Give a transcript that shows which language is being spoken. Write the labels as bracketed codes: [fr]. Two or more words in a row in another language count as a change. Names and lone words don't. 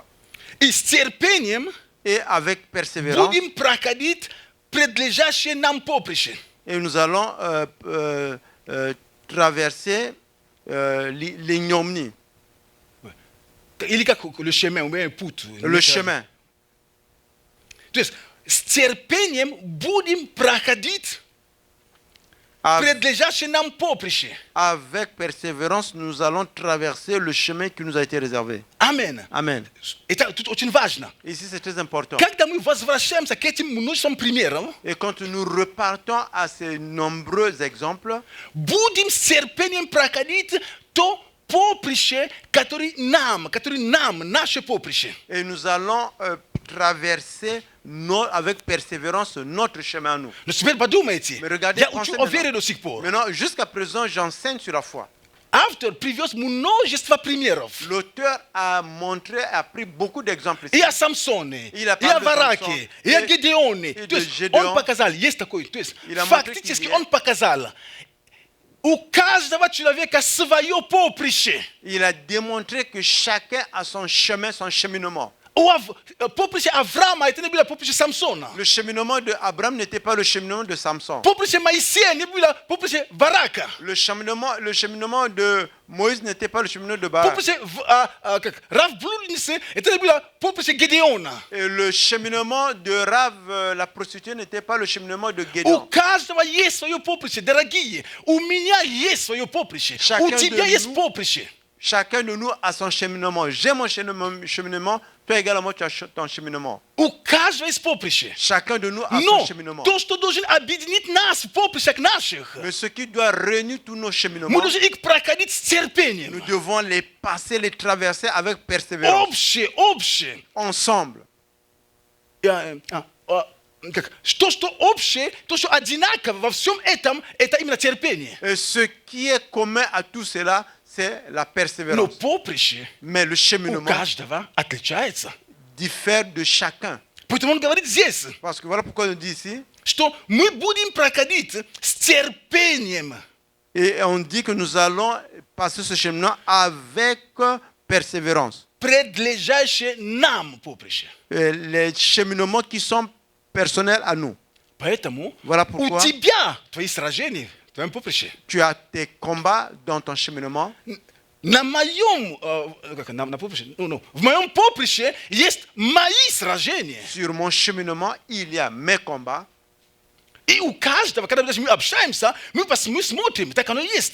[ru] И с терпением [fr] Et avec persévérance, [ru] будем проходить предлежащее нам поприще. [fr] et nous allons traverser l'ignominie, [ru] Или как [fr] le chemin, ou bien [ru] put. [fr] le chemin. [ru] То есть с терпением будем проходить предлежащее нам поприще. [fr] Avec persévérance, nous allons traverser le chemin qui nous a été réservé. [ru] Amen. [fr] Amen. [ru] Это тут очень важно. [fr] Ici, c'est très important. [ru] Когда мы возвращаемся к этим множествам примеров, [fr] Et quand nous repartons à ces nombreux exemples, [ru] будем с терпением проходить то поприще, которое нам, наше поприще. [fr] et nous allons traverser avec persévérance notre chemin à nous. [ru] Но теперь подумайте, [fr] Mais regardez, [ru] я [fr] pensez [ru] учу о вере до сих пор. [fr] Maintenant, jusqu'à présent, j'enseigne sur la foi. [ru] Автор привез множество примеров. [fr] L'auteur a pris beaucoup d'exemples ici. [ru] И о Самсоне, [fr] Il a [ru] и о [fr] parlé de [ru] Вараке, [fr] Samson, [ru] и о [fr] et [ru] Гедеоне. [fr] de [ru] То есть [fr] Gédéon. [ru] он показал, есть такой. То есть [fr] Il a montré [ru] фактически [fr] qu'il y a- [ru] он показал, у каждого человека свое поприще. [fr] Il a démontré que chacun a son chemin, son cheminement. Poprișe Avram a été nebila poprișe Samsona. Le cheminement de Abraham n'était pas le cheminement de Samson. Poprișe Moïse nebila poprișe Baraka. Le cheminement de Moïse n'était pas le cheminement de Barak. Poprișe Rav Bludnice était nebila poprișe Gedeona. Et le cheminement de Rav, la prostituée, n'était pas le cheminement de [ru] У [fr] Gédéon. [ru] каждого есть свое поприще, дорогие. У меня есть свое поприще. [fr] Chacun [ru] У тебя [fr] de [ru] есть [fr] nous- [ru] поприще. [fr] Chacun de nous a son cheminement. J'ai mon cheminement, toi également tu as ton cheminement. [ru] У каждого есть поприще. [fr] Chacun de nous a son [ru] Но [fr] cheminement. [ru] то, что должен объединить нас в поприщах наших, [fr] Mais ce qui doit réunir tous nos [ru] мы [fr] cheminements, [ru] должны их проходить с [fr] nous [ru] терпением. [fr] devons les passer, les traverser avec persévérance, [ru] Общее. [fr] ensemble. [ru] То, что общее, то, что одинаково во всем этом, это именно терпение. [fr] Et ce qui est commun à tout cela, c'est la [ru] Но [fr] persévérance. [ru] поприще [fr] Mais le [ru] у [fr] cheminement [ru] каждого отличается. [fr] diffère de chacun. [ru] Поэтому он говорит здесь, [fr] Parce que voilà pourquoi on dit ici, [ru] что мы будем проходить с терпением. [fr] et on dit que nous allons passer ce cheminement avec persévérance. [ru] Предлежащее нам поприще. [fr] Les cheminements qui sont personnels à nous. [ru] Поэтому [fr] Voilà [ru] у [fr] pourquoi [ru] тебя твои сражения, в твоем поприще. [fr] tu as tes combats dans ton cheminement. [ru] На моем, на поприще, в моем поприще есть мои сражения. [fr] Sur mon cheminement, il y a mes combats. [ru] И у каждого, когда даже мы общаемся, мы смотрим, так оно и есть.